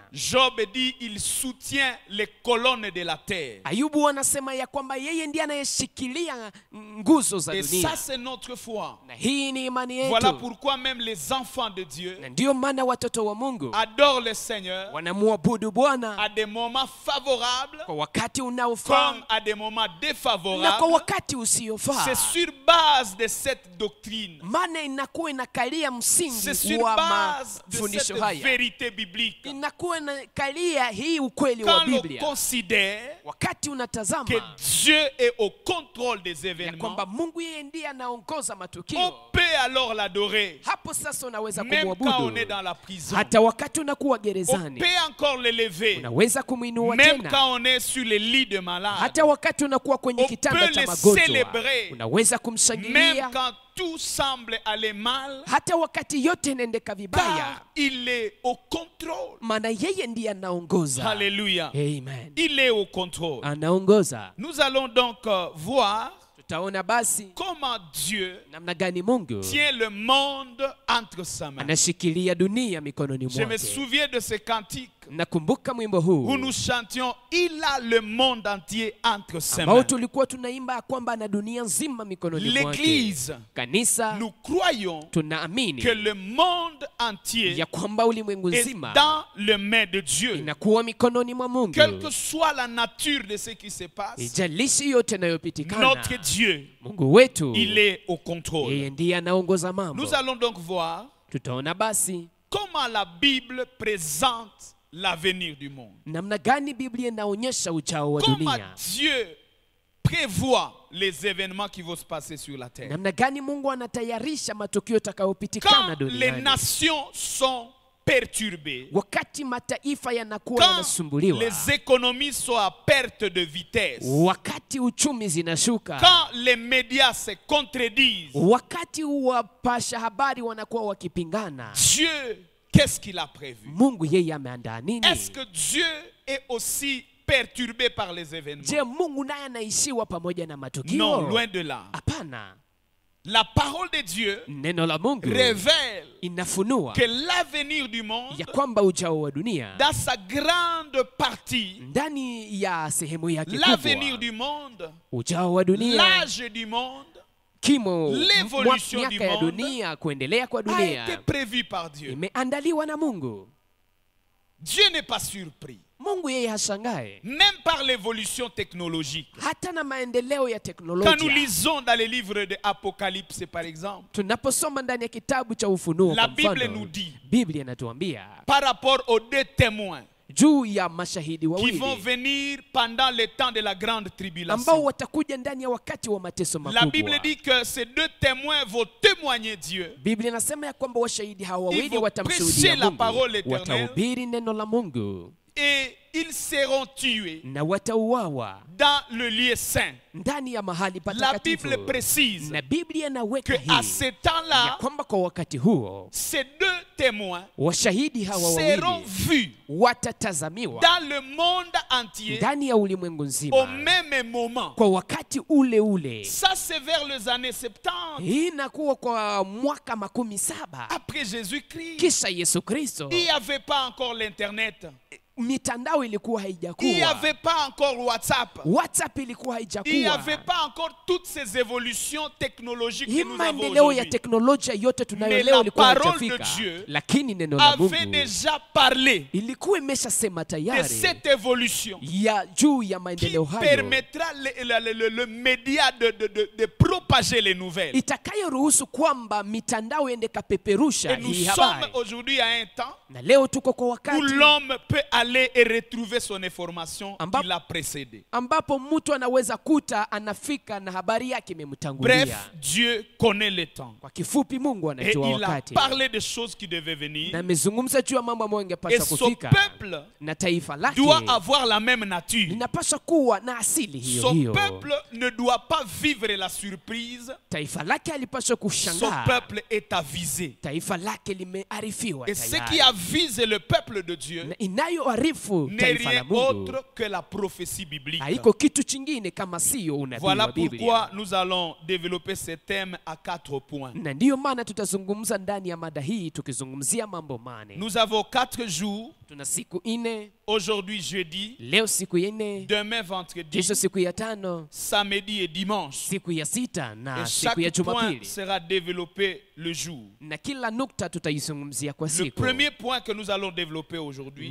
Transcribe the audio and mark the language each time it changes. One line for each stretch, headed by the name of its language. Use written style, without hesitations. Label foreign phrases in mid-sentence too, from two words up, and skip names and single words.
French: Job dit il soutient les colonnes de la terre.
Swahili: Ayubu anasema ya kwamba yeye ndiye anayeshikilia nguzo za
French: Et
Swahili: dunia.
French: ça, c'est notre foi.
Swahili: Na hii ni imani yetu.
French: Voilà pourquoi même les enfants de Dieu
Swahili: Na ndio maana watoto wa Mungu
French: adorent le Seigneur
Swahili: wanamwabudu Bwana
French: à des moments favorables
Swahili: kwa wakati unaofaa
French: comme à des moments
Swahili: na kwa
French: défavorables.
Swahili: wakati usiofaa.
French: C'est sur base de cette doctrine,
Swahili: Maana inakuwa inakalia
French: c'est
Swahili: msingi
French: sur
Swahili: wa
French: base de
Swahili: mafundisho
French: cette
Swahili: haya.
French: vérité biblique.
Swahili: Inakuwa inakalia hii ukweli wa
French: Quand on
Swahili: Biblia.
French: considère
Swahili: Wakati unatazama
French: que Dieu est au contrôle des
Swahili: ya
French: événements,
Swahili: kwamba Mungu yeye ndiye anaongoza
French: on
Swahili: matukio,
French: peut alors l'adorer,
Swahili: hapo sasa unaweza
French: même quand on
Swahili: kumwabudu.
French: est dans la prison.
Swahili: Hata wakati unakuwa
French: On
Swahili: gerezani
French: peut encore l'élever,
Swahili: unaweza kumwinua
French: même
Swahili: tena.
French: quand on est sur les lits de malades.
Swahili: Hata wakati unakuwa kwenye
French: On
Swahili: kitanda
French: peut
Swahili: cha
French: le
Swahili: magonjwa
French: célébrer.
Swahili: unaweza
French: Même
Swahili: kumshangilia.
French: quand tout semble aller mal,
Swahili: Hata wakati yote inaendeka vibaya,
French: car il est au contrôle.
Swahili: maana yeye ndiye anaongoza.
French: Alléluia.
Swahili: Amen.
French: Il est au contrôle.
Swahili: Anaongoza.
French: Nous allons donc voir
Swahili: Tutaona basi
French: comment Dieu
Swahili: namna gani Mungu
French: tient le monde entre sa main.
Swahili: anashikilia dunia mikononi
French: Je me
Swahili: mwake.
French: souviens de ce cantique
Swahili: Nakumbuka mwimbo
French: où
Swahili: huu
French: nous chantions il a le monde entier entre ses
Swahili: ambao
French: mains.
Swahili: tulikuwa tunaimba ya kwamba ana dunia nzima mikononi mwake.
French: L'église,
Swahili: Kanisa
French: nous croyons
Swahili: tunaamini
French: que le monde entier
Swahili: ya kwamba ulimwengu
French: est
Swahili: nzima
French: dans les mains de Dieu.
Swahili: inakuwa mikononi mwa Mungu.
French: Quelle que soit la nature de ce qui se passe,
Swahili: Ijalishi yote inayopitikana,
French: notre Dieu,
Swahili: Mungu wetu
French: il est au contrôle.
Swahili: yeye ndiye anaongoza mambo.
French: Nous allons donc voir
Swahili: Tutaona basi
French: comment la Bible présente l'avenir du monde.
Swahili: namna gani Biblia inaonyesha ujao wa
French: Comment
Swahili: dunia.
French: Dieu prévoit les événements qui vont se passer sur la terre.
Swahili: Namna gani Mungu anatayarisha matukio yatakayopitikana
French: Quand les
Swahili: duniani.
French: nations sont perturbées,
Swahili: Wakati mataifa yanakuwa
French: quand
Swahili: yanasumbuliwa,
French: les économies sont à perte de vitesse,
Swahili: wakati uchumi zinashuka,
French: quand les médias se contredisent,
Swahili: wakati wapasha habari wanakuwa wakipingana,
French: Dieu, qu'est-ce qu'il a prévu?
Swahili: Mungu yeye ameandaa nini?
French: Est-ce que Dieu est aussi perturbé par les événements?
Swahili: Je, Mungu naye anaishiwa pamoja na matukio?
French: Non, loin de là.
Swahili: Hapana.
French: la parole de Dieu
Swahili: neno la Mungu
French: révèle
Swahili: inafunua
French: que l'avenir du monde,
Swahili: ya kwamba ujao wa dunia
French: dans sa grande partie,
Swahili: ndani ya sehemu yake
French: l'avenir
Swahili: kubwa,
French: du monde,
Swahili: ujao wa dunia,
French: l'âge du monde
Swahili: kimo
French: l'évolution
Swahili: miaka
French: du
Swahili: ya
French: monde
Swahili: dunia, kuendelea kwa
French: a été
Swahili: dunia
French: prévu par Dieu.
Swahili: imeandaliwa na Mungu.
French: Dieu n'est pas surpris,
Swahili: Mungu yeye hashangae
French: même par l'évolution technologique.
Swahili: hata na maendeleo ya
French: Quand nous
Swahili: teknolojia.
French: lisons dans les livres de Apocalypse, par exemple,
Swahili: Tunaposoma ndani ya kitabu cha Ufunuo,
French: la
Swahili: kwa
French: Bible
Swahili: mfano,
French: nous dit,
Swahili: Biblia inatuambia
French: par rapport aux deux témoins
Swahili: juu ya mashahidi
French: qui
Swahili: wawili
French: vont venir pendant le temps de la grande
Swahili: ambao
French: tribulation.
Swahili: watakuja ndani ya wakati wa mateso
French: La Bible
Swahili: makubwa.
French: dit que ces deux témoins vont témoigner Dieu.
Swahili: Biblia inasema ya kwamba washahidi hawa
French: Ils
Swahili: wawili
French: vont
Swahili: watamshuhudia
French: prêcher la
Swahili: Mungu,
French: parole éternelle.
Swahili: watahubiri neno la Mungu
French: Et ils seront tués
Swahili: na watauawa
French: dans le lieu saint.
Swahili: ndani ya mahali
French: La Bible
Swahili: patakatifu.
French: précise
Swahili: Na Biblia inaweka
French: que à
Swahili: hii
French: ce
Swahili: ya
French: temps-là,
Swahili: kwamba kwa wakati huo
French: ces deux témoins
Swahili: washahidi hawa
French: seront
Swahili: wawili
French: vus
Swahili: watatazamiwa
French: dans le monde entier
Swahili: ndani ya ulimwengu
French: au
Swahili: nzima
French: même moment.
Swahili: kwa wakati ule ule.
French: Ça, c'est vers les années 70
Swahili: Hii inakuwa kwa mwaka 17
French: après Jésus-Christ.
Swahili: kisha Yesu Kristo.
French: Il n'y avait pas encore l'Internet.
Swahili: Mitandao ilikuwa
French: Il n'y
Swahili: haijakuwa,
French: avait pas encore WhatsApp.
Swahili: WhatsApp ilikuwa
French: Il n'y avait
Swahili: haijakuwa,
French: pas encore toutes ces évolutions technologiques
Swahili: hii
French: que nous avons
Swahili: maendeleo ya
French: aujourd'hui.
Swahili: teknolojia yote tunayo
French: Mais
Swahili: leo
French: la
Swahili: ilikuwa
French: parole de
Swahili: haijafika,
French: Dieu
Swahili: lakini neno la
French: Avait
Swahili: Mungu
French: déjà parlé
Swahili: ilikuwa imeshasema
French: de
Swahili: tayari
French: cette évolution
Swahili: ya juu ya
French: qui
Swahili: maendeleo hayo
French: permettra le média de propager les nouvelles.
Swahili: itakayoruhusu kwamba mitandao iende kapeperusha
French: Et nous
Swahili: hii
French: sommes
Swahili: habari.
French: aujourd'hui à un temps
Swahili: Na leo tuko kwa
French: où
Swahili: wakati
French: l'homme peut aller et retrouver son information
Swahili: Amba-
French: qui l'a précédé.
Swahili: ambapo mtu anaweza kuta anafika na habari yake
French: Bref,
Swahili: imemtangulia.
French: Dieu connaît le temps.
Swahili: Kwa kifupi, Mungu
French: Et
Swahili: anajua
French: il a
Swahili: wakati
French: parlé des choses qui devaient venir.
Swahili: na amezungumza juu ya mambo ambayo
French: Et
Swahili: ingepaswa
French: son
Swahili: kufika,
French: peuple
Swahili: na taifa lake
French: doit avoir la même nature.
Swahili: linapaswa kuwa na asili hiyo
French: Son
Swahili: hiyo.
French: peuple ne doit pas vivre la surprise.
Swahili: Taifa lake alipaswa
French: Son
Swahili: kushangaa,
French: peuple est avisé.
Swahili: taifa lake limearifiwa
French: Et ce qui
Swahili: tayari.
French: avise le peuple de Dieu
Swahili: Na inayoarifu
French: n'est
Swahili: taifa la
French: rien
Swahili: Mungu
French: autre que la prophétie biblique.
Swahili: haiko kitu chingine kama sio unabii
French: Voilà
Swahili: wa Biblia.
French: pourquoi nous allons développer ce thème à 4 points.
Swahili: Na ndiyo maana tutazungumza ndani ya mada hii tukizungumzia mambo mane.
French: Nous avons 4 jours.
Swahili: Tuna siku ine,
French: Aujourd'hui jeudi,
Swahili: leo siku ya nne,
French: demain vendredi,
Swahili: kesho siku ya tano,
French: samedi et dimanche.
Swahili: siku ya sita na
French: Et
Swahili: siku ya
French: chaque point
Swahili: Jumapili,
French: sera développé le jour.
Swahili: na kila nukta tutaizungumzia kwa
French: Le
Swahili: siku.
French: premier point que nous allons développer aujourd'hui,